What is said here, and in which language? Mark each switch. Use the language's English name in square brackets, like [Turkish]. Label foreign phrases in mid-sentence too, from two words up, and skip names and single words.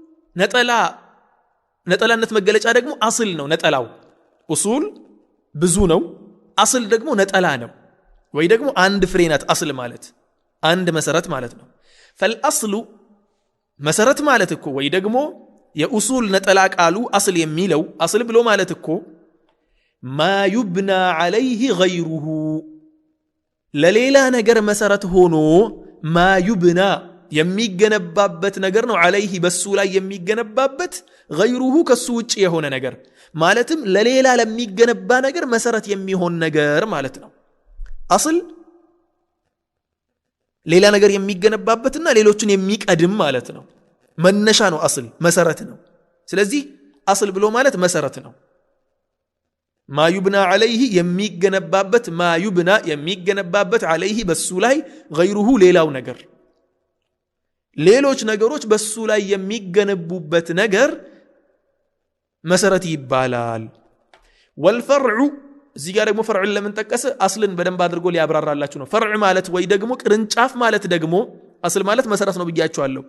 [Amharic] ነጠላነት መገለጫ ደግሞ አስል ነው ነጠላው ኡሱል ብዙ ነው አስል ደግሞ ነጠላ ነው ወይ ደግሞ አንድ ፍሬ ናት አስል ማለት አንድ መሰረት ማለት ነው فالأصل መሰረት ማለት እኮ ወይ ደግሞ የኡሱል ነጠላ ቃሉ አስል የሚለው አስል ብሎ ማለት እኮ [Arabic] ما يبنى عليه غيره [Amharic] ለሌላ ነገር መሰረት ሆኖ [Arabic] ما يبنى [Amharic] የሚገነባበት ነገር ነው عليه በሱ ላይ የሚገነባበት غيره ከሱ ውጪ የሆነ ነገር ማለትም ለሌላ ለሚገነባ ነገር መሰረት የሚሆን ነገር ማለት ነው አስል ሌላ ነገር የሚገነባበትና ሌሎችን የሚቀድም ማለት ነው መነሻ ነው አስል መሰረት ነው ስለዚህ አስል ብሎ ማለት መሰረት ነው [Arabic] ما يبنى [Amharic] عليه የሚገነባበት [Arabic] ما يبنى [Amharic] የሚገነባበት عليه በሱ ላይ غيره ሌላው ነገር ሌሎች ነገሮች በሱ ላይ የሚገነቡበት ነገር መሰረት ይባላል والفرع እዚህ ጋር ደግሞ ፈርዕ ለምን ተቀሰ አስልን በደንብ አድርጎ ሊያብራራላችሁ ነው ፈርዕ ማለት ወይ ደግሞ ቅርንጫፍ ማለት ደግሞ አስል ማለት መሰረት ነው ብያችኋለሁ